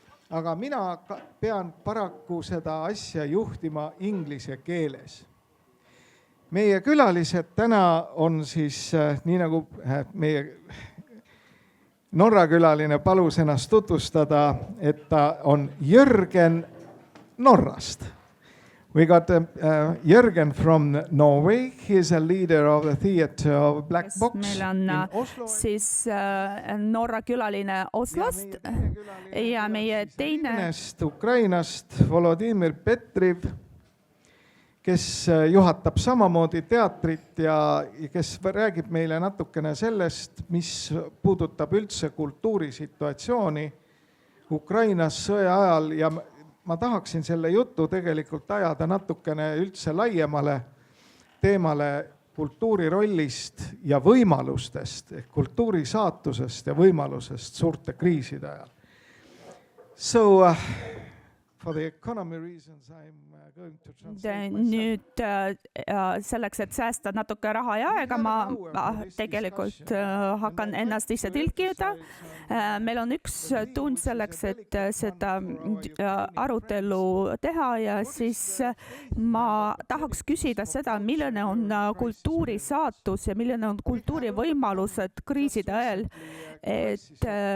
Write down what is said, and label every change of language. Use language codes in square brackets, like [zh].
[et] Aga mina pean paraku seda asja juhtima inglise keeles. Meie külalised täna on siis, nii nagu meie Norra külaline palus ennast tutvustada, et ta on Jörgen Norrast. [en] We got Jörgen from Norway. He is a leader of the theater of Black Box [et] meil on [en] in Oslo. [et] Siis Norra külaline Oslost ja meie teine Ukrainast Volodymyr Petriv, kes juhatab samamoodi teatrit ja kes räägib meile natukene sellest, mis puudutab üldse kultuurisituatsiooni Ukrainas sõja ajal ja ma tahaksin selle jutu tegelikult ajada natukene üldse laiemale teemale kultuuri rollist ja võimalustest, kultuuri saatusest ja võimalusest suurte kriiside ajal. [en] So, for the economy reasons, I'm going to translate myself. [et] Nüüd selleks, et säästa natuke raha ja aega, ma tegelikult hakkan ennast ise tõlkida. Meil on 1 tund selleks, et seda arutelu teha ja siis ma tahaks küsida seda, milline on kultuuri saatus ja milline on kultuuri võimalused kriiside ajal, et